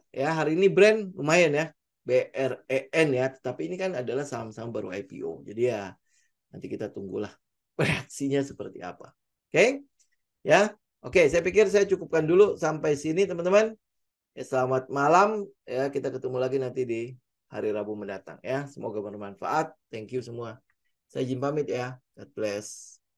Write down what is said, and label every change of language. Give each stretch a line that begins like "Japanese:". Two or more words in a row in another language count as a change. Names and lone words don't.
Indonesian: Ya, hari ini brand lumayan ya. BREN ya, tetapi ini kan adalah saham-saham baru IPO. Jadi ya nanti kita tunggulah reaksinya seperti apa. Oke? Ya. Oke, saya pikir saya cukupkan dulu sampai sini teman-teman. Ya, selamat malam. Ya, kita ketemu lagi nanti di hari Rabu mendatang ya. Semoga bermanfaat.
English: Thank you
Indonesian: semua. Saya Jim pamit ya.
English: God bless.